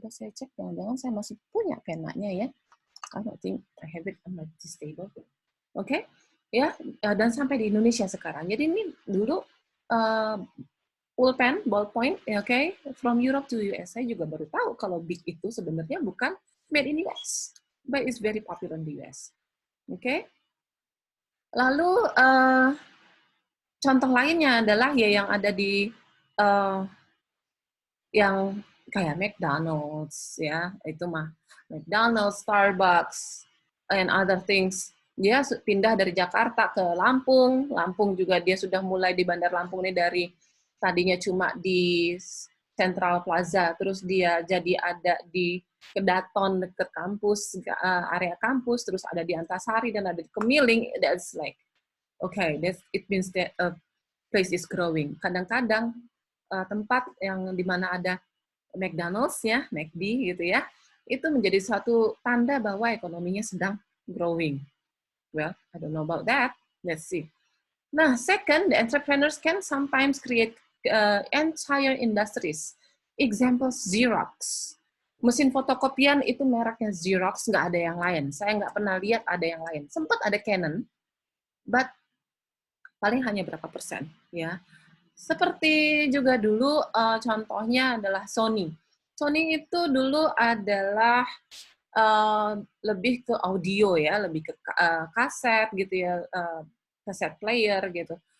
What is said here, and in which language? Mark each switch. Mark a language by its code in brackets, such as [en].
[id] Coba saya cek, jangan-jangan saya masih punya penanya ya. [en] I don't think I have it on my table. [id] Oke, ya, dan sampai di Indonesia sekarang. Jadi ini dulu pulpen, ballpoint, okay, [en] from Europe to US. [id] Saya juga baru tahu kalau Bic itu sebenarnya bukan made in US, [en] but it's very popular in the US. [id] Oke. Lalu contoh lainnya adalah ya yang ada di yang kayak McDonald's, ya, itu mah McDonald's, Starbucks, [en] and other things. [id] Dia pindah dari Jakarta ke Lampung. Lampung juga dia sudah mulai di Bandar Lampung ini dari tadinya cuma di Central Plaza, terus dia jadi ada di Kedaton dekat kampus, area kampus, terus ada di Antasari dan ada di Kemiling. [en] That's like, okay, it means that a place is growing. [id] Kadang-kadang tempat yang dimana ada McDonald's, ya, McD gitu ya, itu menjadi suatu tanda bahwa ekonominya sedang growing. [en] Well, I don't know about that. Let's see. Nah, second, the entrepreneurs can sometimes create entire industries. Example, Xerox. [id] Mesin fotokopian itu mereknya Xerox, nggak ada yang lain. Saya nggak pernah lihat ada yang lain. Sempat ada Canon, but paling hanya berapa persen, ya. Seperti juga dulu contohnya adalah Sony. Sony itu dulu adalah lebih ke audio, ya, lebih ke kaset gitu ya, kaset player gitu.